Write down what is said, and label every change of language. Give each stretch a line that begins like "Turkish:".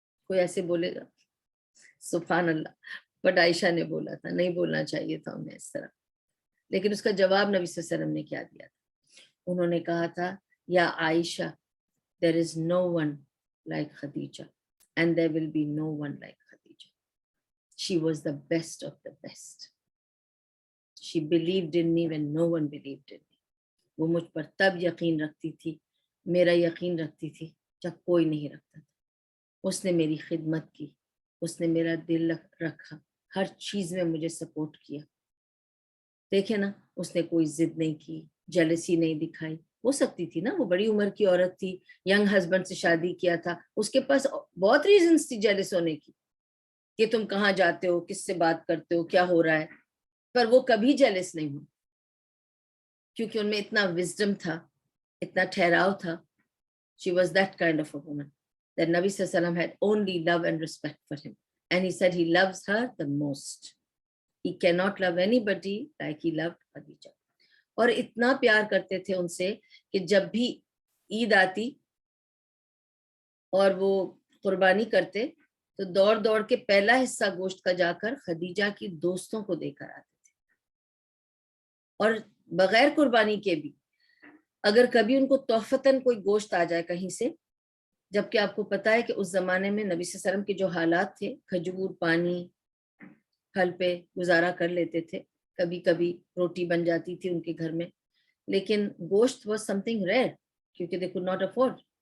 Urdu: کوئی ایسے بولے گا؟ سبحان اللہ. بٹ عائشہ نے بولا تھا، نہیں بولنا چاہیے تھا انہیں اس طرح. لیکن اس کا جواب نبی صلی اللہ علیہ وسلم نے کیا دیا تھا؟ انہوں نے کہا تھا یا عائشہ
English: there is no one like Khadija
Urdu: and there will be no one like Khadija.
English: She was the best of the best. She believed in me when no one believed in me.
Urdu: وہ مجھ پر تب یقین رکھتی تھی، میرا یقین رکھتی تھی جب کوئی نہیں رکھتا تھا. اس نے میری خدمت کی، اس نے میرا دل رکھا، ہر چیز میں مجھے سپورٹ کیا. دیکھیں نا، اس نے کوئی ضد نہیں کی، جیلسی نہیں دکھائی. ہو سکتی تھی نا، وہ بڑی عمر کی عورت تھی، ینگ ہسبینڈ سے شادی کیا تھا، اس کے پاس بہت ریزنز تھی جیلس ہونے کی کہ تم کہاں جاتے ہو، کس سے بات کرتے ہو، کیا ہو رہا ہے. پر وہ کبھی جیلس نہیں ہوئی کیونکہ ان میں اتنا وزڈم تھا، اتنا ٹھہراؤ تھا.
English: She was that kind of a woman that Nabi Sallallahu Alaihi Wasallam had only love and respect for him, and he said he loves her the most. He cannot love anybody like he loved Khadija.
Urdu: اور اتنا پیار کرتے تھے ان سے کہ جب بھی عید آتی اور وہ قربانی کرتے تو دوڑ دوڑ کے پہلا حصہ گوشت کا جا کر خدیجہ کی دوستوں کو دے کر آتے تھے. اور بغیر قربانی کے بھی اگر کبھی ان کو تحفتاً کوئی گوشت آ جائے کہیں سے، جبکہ آپ کو پتا ہے کہ اس زمانے میں نبی صلی اللہ علیہ وسلم کے جو حالات تھے، کھجور پانی پھل پہ گزارا کر لیتے تھے، کبھی کبھی روٹی بن جاتی تھی ان کے گھر میں، لیکن گوشت
English: was something rare
Urdu: کیونکہ
English: They could not afford.